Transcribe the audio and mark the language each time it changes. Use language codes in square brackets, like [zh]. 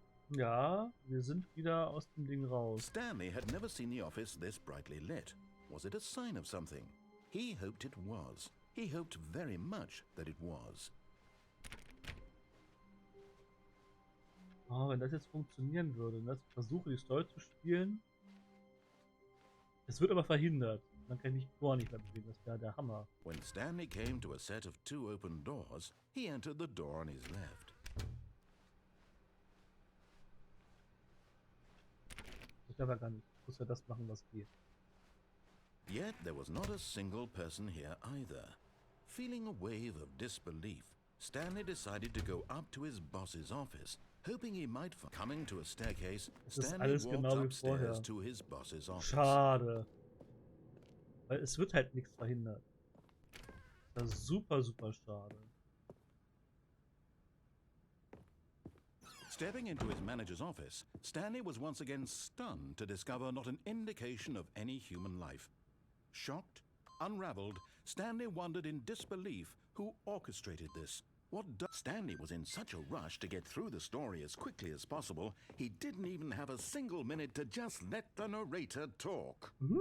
[de] Ja, wir sind wieder aus dem Ding raus. [en] Stanley had never seen the office this brightly lit. Was it a sign of something? He hoped it was. He hoped very much that it was. [de] Oh, wenn das jetzt funktionieren würde, dass ich versuche, die Story zu spielen. Es wird aber verhindert. Dann kann ich mich gar nicht mehr bewegen. Das wäre der Hammer. [en] When Stanley came to a set of 2 open doors, he entered the door on his left. [de] Ich aber gar nicht. Ich muss ja das machen, was geht. [en] Yet there was not a single person here either. Feeling a wave of disbelief, Stanley decided to go up to his boss's office, hoping he might find. Coming to a staircase, Stanley walked [de] genau [en] upstairs to his boss's office. [de] Schade. Weil es wird halt nichts verhindert. Das ist super, super schade. [en] Stepping into his manager's office, Stanley was once again stunned to discover not an indication of any human life. Shocked, unraveled, Stanley wondered in disbelief who orchestrated this. Stanley was in such a rush to get through the story as quickly as possible, he didn't even have a single minute to just let the narrator talk.